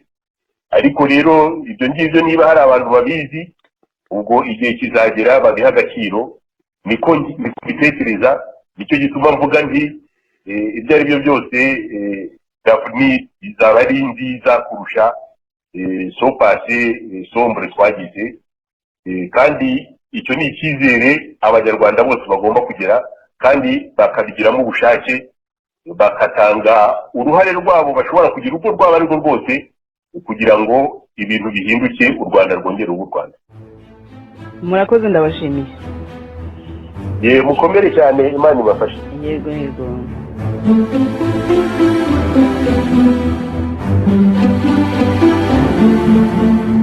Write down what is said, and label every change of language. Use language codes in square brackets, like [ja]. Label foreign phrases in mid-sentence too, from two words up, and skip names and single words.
[rw] Ariko rero ibyo ngibyo niba hari abantu babizi, ubwo igihe kizagera babiha agaciro. Niko bitekereza, nicyo gituma mvuga nti ibyo ari byo byose d'avenir izaba ari nziza kurusha so [fr] passé sombre [rw] twagize, kandi icyo ni icyizere abanyarwanda bose bagomba kugira, kandi bakabigiramo ubushake, bakatanga uruhare rwabo bashobora kugira uko rwaba ari rwo rwose, kugira ngo ibintu bihinduke, u Rwanda rwongere ubu Rwanda. Murakoze, ndabashimiye. Mukomere cyane, Imana ibafashe. Yego yego. [en] Thank you.